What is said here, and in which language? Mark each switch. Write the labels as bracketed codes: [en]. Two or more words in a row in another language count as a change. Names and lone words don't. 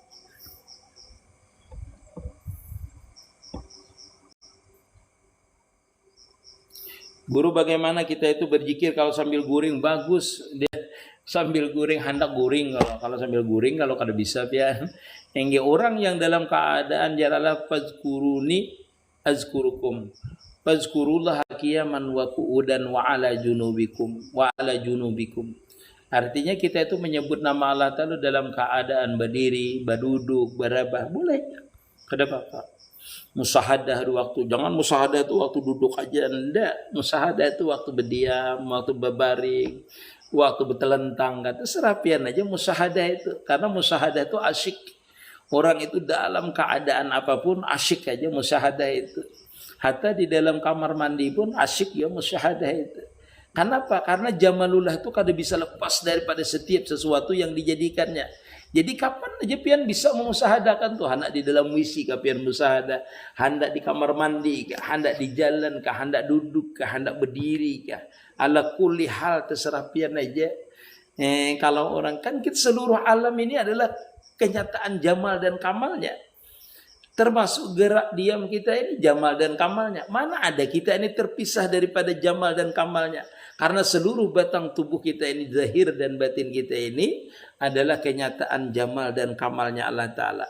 [bjn] Guru bagaimana kita itu berzikir kalau sambil guring bagus. Dia sambil guring hendak guring kalau sambil guring kalau kada bisa pian. Engge orang yang dalam keadaan jalalah [ar] فاذكروني أذكركم. فاذكروا الله قياما وقعودا وعلى جنوبكم وعلى جنوبكم. [bjn] Artinya kita itu menyebut nama Allah Ta'ala dalam keadaan berdiri, berduduk, berabah. Boleh. Kada apa-apa. Musahadah waktu. Jangan musahadah itu waktu duduk aja. Enggak. Musahadah itu waktu berdiam, waktu berbaring, waktu bertelentang. Terserah pian aja musahadah itu. Karena musahadah itu asyik. Orang itu dalam keadaan apapun asyik aja musahadah itu. Hatta di dalam kamar mandi pun asyik ya musyahadah itu. Kenapa? Karena jamalullah itu kada bisa lepas daripada setiap sesuatu yang dijadikannya. Jadi kapan aja pian bisa memusahadakan tuh, hendak di dalam WC kah pian musahadah, hendak di kamar mandi kah, hendak di jalan kah, hendak duduk kah, hendak berdiri kah. [ar] على كل حال [bjn] terserah pian aja. Kalau orang kan kita seluruh alam ini adalah kenyataan jamal dan kamalnya. Termasuk gerak diam kita ini jamal dan kamalnya. Mana ada kita ini terpisah daripada jamal dan kamalnya. Karena seluruh batang tubuh kita ini, zahir dan batin kita ini adalah kenyataan jamal dan kamalnya Allah Ta'ala.